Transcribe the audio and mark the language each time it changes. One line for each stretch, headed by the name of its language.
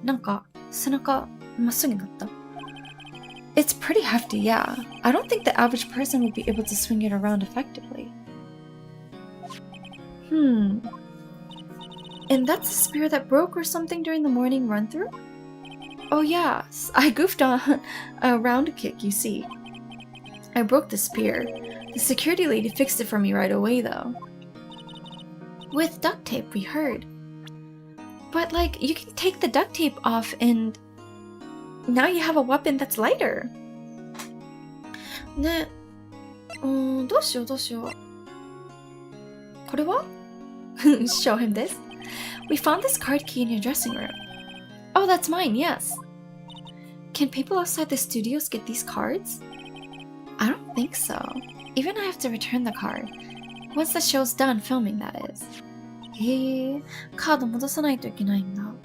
Japanese: なんか、背中、まっすぐになった。
English: It's pretty hefty, yeah. I don't think the average person would be able to swing it around effectively. And that's the spear that broke or something during the morning run-through? Oh yes, I goofed on a round kick, you see. I broke the spear. The security lady fixed it for me right away, though. With duct tape, we heard. But, like, you can take the duct tape off and now you have a weapon that's lighter.
Japanese: ね、どうしよう。これは?
English: Show him this. We found this card key in your dressing room. Oh, that's mine, yes. Can people outside the studios get these cards? I don't think so. Even I have to return the card. Once the show's done filming, that is.
Japanese: へえ、カード戻さないといけないんだ。